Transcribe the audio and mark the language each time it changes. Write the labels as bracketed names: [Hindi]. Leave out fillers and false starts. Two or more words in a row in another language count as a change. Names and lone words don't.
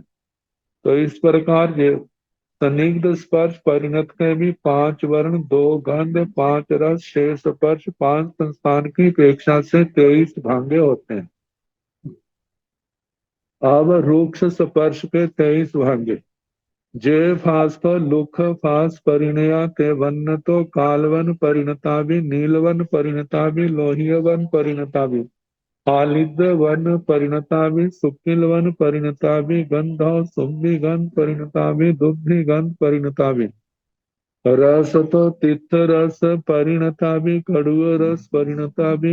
[Hindi] तो इस प्रकार ये संदिग्ध स्पर्श परिणत के भी पांच वर्ण, दो गंध, पांच रस, शेष स्पर्श, पांच संस्थान की अपेक्षा से 23 भांगे होते हैं। अब रूक्ष स्पर्श के 23 भांगे। [Prakrit languages] जे फास तो लुख फास परिणया ते वन्न तो कालवन परिणता भी नीलवन परिणता भी लोहिय वन परिणता भी हालिद वन परिणता भी, शुक्ल वन परिणता भी, गंधौ सुम्भी गंध परिणता भी, दुग्धि गंध परिणता भी, रस तो तिक्त रस परिणता भी, कड़ुआ रस परिणता भी,